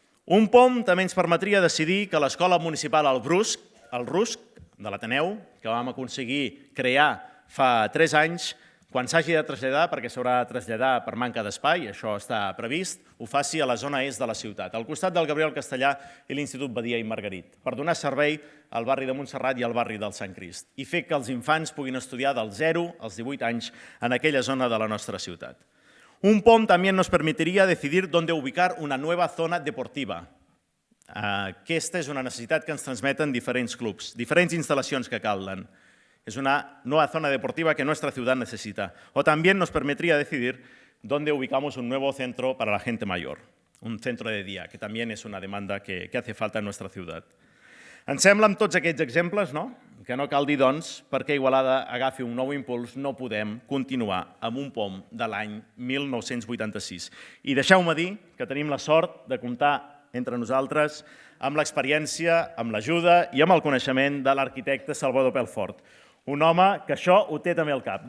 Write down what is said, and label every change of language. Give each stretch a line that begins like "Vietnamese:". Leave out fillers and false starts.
Catalan: Un POM també ens permetria decidir que l'Escola Municipal el RUSC, de l'Ateneu, que vam aconseguir crear fa 3 anys, quan s'hagi de traslladar, perquè s'haurà de traslladar per manca d'espai, això està previst, ho faci a la zona est de la ciutat, al costat del Gabriel Castellà i l'Institut Badia i Margarit, per donar servei al barri de Montserrat i al barri del Sant Crist, i fer que els infants puguin estudiar dels 0 als 18 anys en aquella zona de la nostra ciutat.
Spanish: Un POM también nos permitiría decidir dónde ubicar una nueva zona deportiva.
Catalan: Aquesta és una necessitat que ens transmeten diferents clubs, diferents instal·lacions que calen.
Spanish: Es una nueva zona deportiva que nuestra ciudad necesita. O también nos permitiría decidir dónde ubicamos un nuevo centro para la gente mayor, un centro de día, que también es una demanda que hace falta en nuestra ciutat.
Catalan: Ens sembla amb tots aquests exemples, no? Que no cal dir, doncs, perquè Igualada agafi un nou impuls, no podem continuar amb un POM de l'any 1986. I deixeu-me dir que tenim la sort de comptar entre nosaltres amb l'experiència, amb l'ajuda i amb el coneixement de l'arquitecte Salvador Pelfort, un home que això ho té també al cap.